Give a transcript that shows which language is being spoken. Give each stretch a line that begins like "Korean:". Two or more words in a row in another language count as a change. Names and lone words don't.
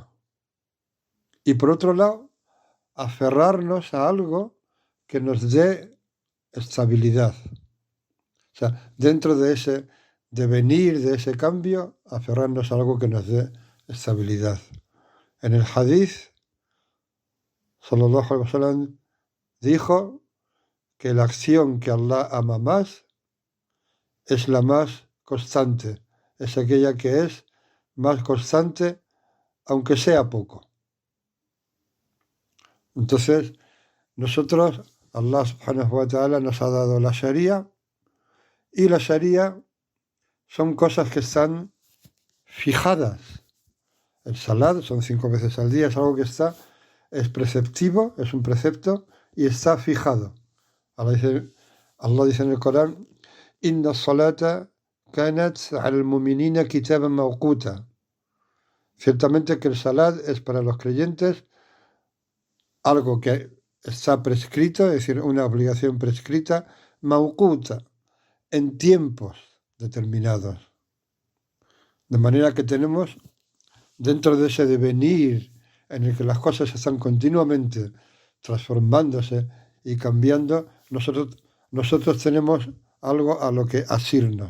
Spanish: Y por otro lado, aferrarnos a algo que nos dé estabilidad. O sea, dentro de ese devenir, de ese cambio, aferrarnos a algo que nos dé estabilidad. En el hadith,
Arabic: صلى الله عليه وسلم
Spanish: dijo que la acción que Allah ama más es la más constante, es aquella que es más constante, aunque sea poco. Entonces, nosotros, Allah
Arabic: سبحانه وتعالى
Spanish: nos ha dado la Sharia, y la Sharia son cosas que están fijadas. El salat son 5 veces al día, es algo que es preceptivo, es un precepto, y está fijado. Allah dice en el Corán,
Arabic: إن الصلاة كانت على المؤمنين كتابا موقوتا.
Spanish: Ciertamente que el salat es para los creyentes algo que está prescrito, es decir, una obligación prescrita, mauquta, en tiempos determinados. De manera que tenemos, dentro de ese devenir en el que las cosas están continuamente transformándose y cambiando, nosotros tenemos algo a lo que asirnos.